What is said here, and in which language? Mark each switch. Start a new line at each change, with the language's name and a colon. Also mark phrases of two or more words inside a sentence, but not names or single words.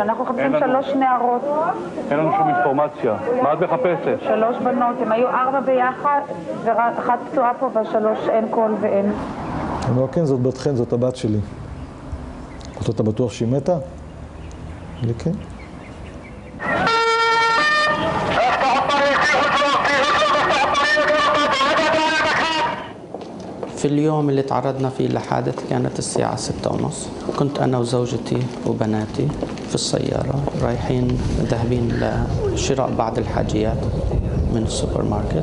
Hebrew: אנחנו מחפשים 3 נערות. אין לנו שום אינפורמציה. מה את מחפשת? 3 בנות, הם היו 4 ביחד, ואחת פצועה פה ו3 אין קול ואין. אני אומר, כן, זאת בת חן, זאת הבת שלי. אתה בטוח שהיא מתה? לי כן.
Arabic: في اليوم اللي تعرضنا فيه لحادث كانت الساعة 6:30. كنت أنا وزوجتي وبناتي في السيارة رايحين ذاهبين لشراء بعض الحاجيات من السوبر ماركت.